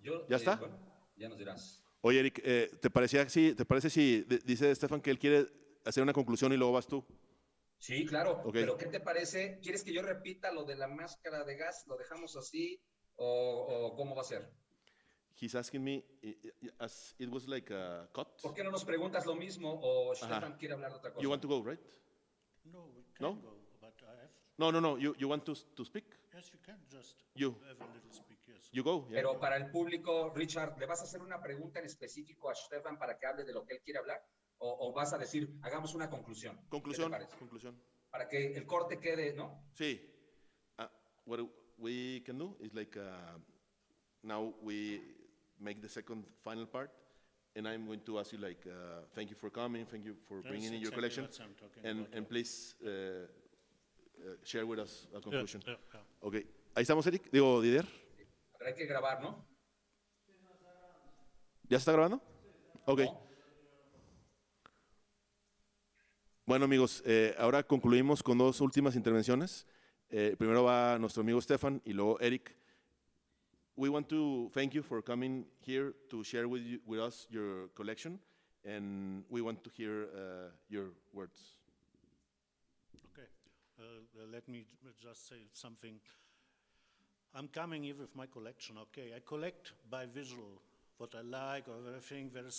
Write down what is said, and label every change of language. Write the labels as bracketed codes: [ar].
[es] ¿Ya está? Bueno, ya nos dirás. Oye, Eric, ¿te parece si dice Stefan que él quiere hacer una conclusión y luego vas tú? Sí, claro, Okay. Pero ¿qué te parece? ¿Quieres que yo repita lo de la máscara de gas? ¿Lo dejamos así o cómo va a ser? [en] He's asking me, as it was like a cut. [es] ¿Por qué no nos preguntas lo mismo o Stefan quiere hablar de otra cosa? [en] You want to go, right? No, we can go, but I have... No. You want to speak? Yes, you can just You. have a little speak, yes. You go. Yeah. [es] Pero para el público, Richard, ¿le vas a hacer una pregunta en específico a Stefan para que hable de lo que él quiere hablar? ¿O vas a decir, hagamos una conclusión? Conclusión. Para que el corte quede, ¿no? Sí. [en] What we can do is like, now we make the second final part, and I'm going to ask you like, thank you for coming, thank you for bringing in your collection, and please share with us a conclusion. Yeah. [es] Okay. Ahí estamos, Eric. Digo, Didier. Pero hay que grabar, ¿no? ¿Ya se está grabando? Ok. ¿No? Bueno, amigos, ahora concluimos con 2 últimas intervenciones. Primero va nuestro amigo Stefan y luego Eric. [en] we want to thank you for coming here to share with us your collection, and we want to hear your words. Okay, let me just say something. I'm coming here with my collection, okay? I collect by visual, what I like or everything.